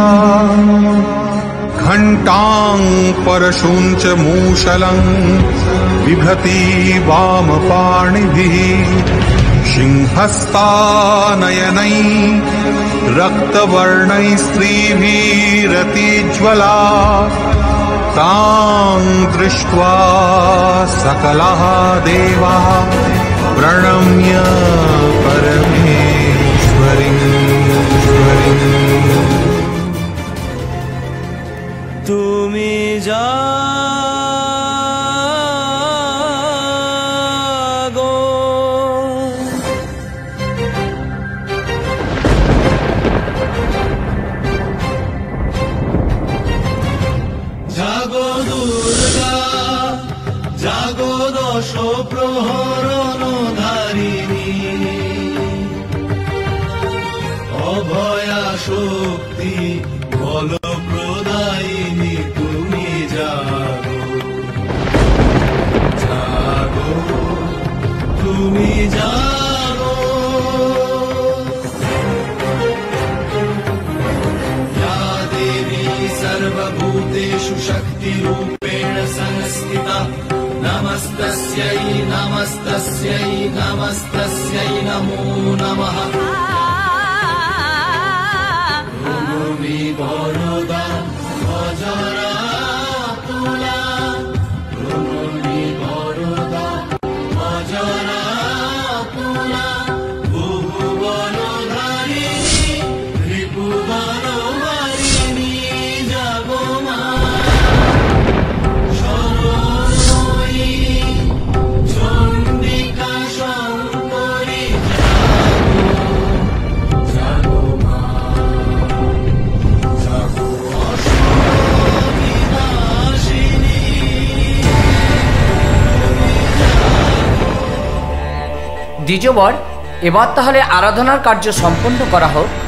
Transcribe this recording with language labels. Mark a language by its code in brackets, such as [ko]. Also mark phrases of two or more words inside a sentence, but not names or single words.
[sa] घण्टां परशुञ्च मूषलं बिभ्रति वामपाणिभिः सिंहस्तानयनै रक्तवर्णै स्त्रीभिरतिज्वला तां दृष्ट्वा सकलाः देवाः प्रणम्य परमेश्वरीं। [bn] তুমি জাগো জাগো দুর্গা জাগো দশ প্রহরণধারিণী অভয়া শক্তি বল প্রদায়িনী তুমি জাগো জাগো তুমি জাগো [sa] या देवी सर्वभूतेषु शक्तिरूपेण संस्थिता नमस्तस्यै नमस्तस्यै नमस्तस्यै नमो नमः। [bn] ভূমি বরদা ভজরা তুলা ভূমি বরদা ভজরা তুলা ভুবনধারিণী ত্রিভুবনবারিণী জাগো মা শরণময়ী চণ্ডিকা শঙ্করী জাগো মা জাগো অশোকবিনাশিনী। দ্বিজবর এবার তাহলে আরাধনার কার্য সম্পন্ন করা হোক।